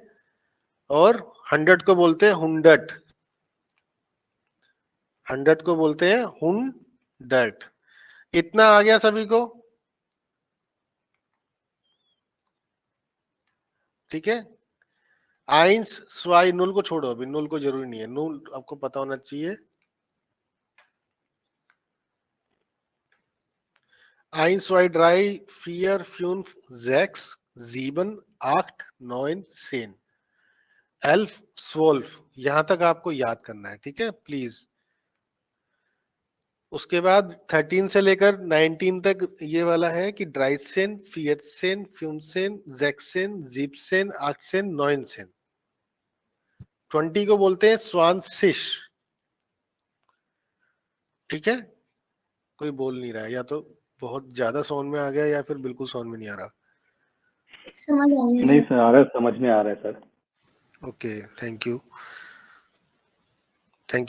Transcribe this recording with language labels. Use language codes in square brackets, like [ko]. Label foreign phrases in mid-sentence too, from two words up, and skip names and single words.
[hi] और 100 को बोलते हैं हुंडट, 100 को बोलते हैं हुंडट। इतना आ गया सभी को, ठीक है। [de] eins zwei null [hi] को छोड़ो, अभी नुल को जरूरी नहीं है, नुल आपको पता होना चाहिए। [de] Eins, zwei, drei, vier, fünf, sechs, sieben, acht, 9, 10, 11, 12। [hi] यहां तक आपको याद करना है, ठीक है, प्लीज। उसके बाद 13 से लेकर 19 तक ये वाला है कि [de] dreizehn, vierzehn, fünfzehn, sechzehn, siebzehn, achtzehn, neunzehn. [hi] 20 को बोलते हैं स्वानसिश, ठीक है। कोई बोल नहीं रहा है, या तो बहुत ज्यादा साउंड में आ गया या फिर बिल्कुल साउंड में नहीं आ रहा। समझ आ गया नहीं सर। सर, आ रहा है, समझ में आ रहा है सर। [en] Okay, thank you, thank you.